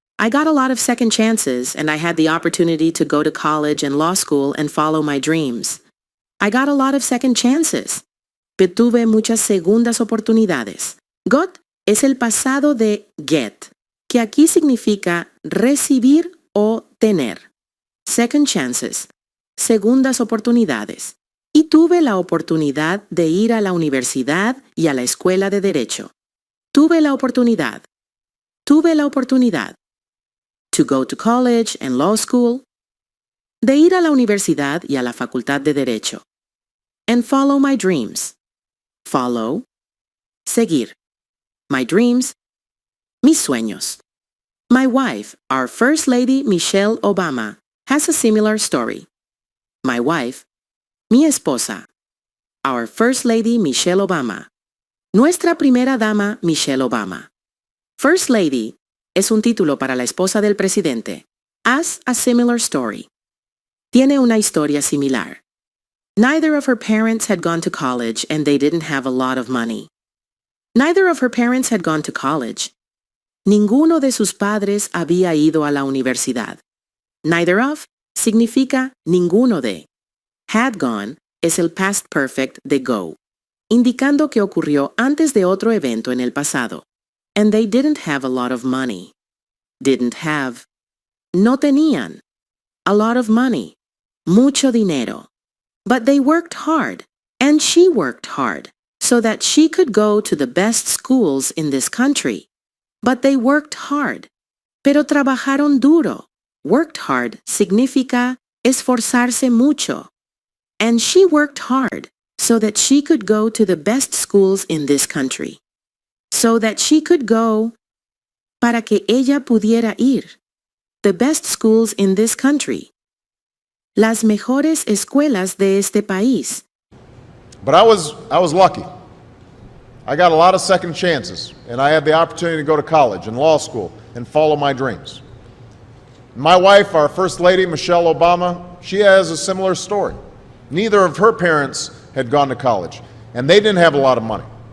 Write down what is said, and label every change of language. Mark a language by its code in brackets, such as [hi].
[en] I got a lot of second chances and I had the opportunity to go to college and law school and follow my dreams. I got a lot of second chances. [es] Pero tuve muchas segundas oportunidades. Got es el pasado de get, que aquí significa recibir o tener. [en] Second chances, [es] segundas oportunidades. Y tuve la oportunidad de ir a la universidad y a la escuela de derecho. Tuve la oportunidad. [en] To go to college and law school. [es] De ir a la universidad y a la facultad de derecho. [en] And follow my dreams. Follow. [es] Seguir. [en] My dreams. [es] Mis sueños. [en] My wife, our First Lady Michelle Obama, has a similar story. My wife, [es] mi esposa, [en] our First Lady Michelle Obama, [es] nuestra primera dama Michelle Obama. First Lady es un título para la esposa del presidente. [en] Has a similar story. [es] Tiene una historia similar. [en] Neither of her parents had gone to college and they didn't have a lot of money. Neither of her parents had gone to college. [es] Ninguno de sus padres había ido a la universidad. Neither of significa ninguno de. Had gone es el past perfect de go, indicando que ocurrió antes de otro evento en el pasado. [en] And they didn't have a lot of money. Didn't have. [es] No tenían. [en] A lot of money. [es] Mucho dinero. [en] But they worked hard, and she worked hard, so that she could go to the best schools in this country. But they worked hard. [es] Pero trabajaron duro. [en] Worked hard [es] significa esforzarse mucho. [en] And she worked hard so that she could go to the best schools in this country. So that she could go, [es] para que ella pudiera ir. [en] The best schools in this country. [es] Las mejores escuelas de este país. [en] But I was lucky. I got a lot of second chances, and I had the opportunity to go to college and law school and follow my dreams. My wife, our First Lady, Michelle Obama, she has a similar story. Neither of her parents had gone to college, and they didn't have a lot of money.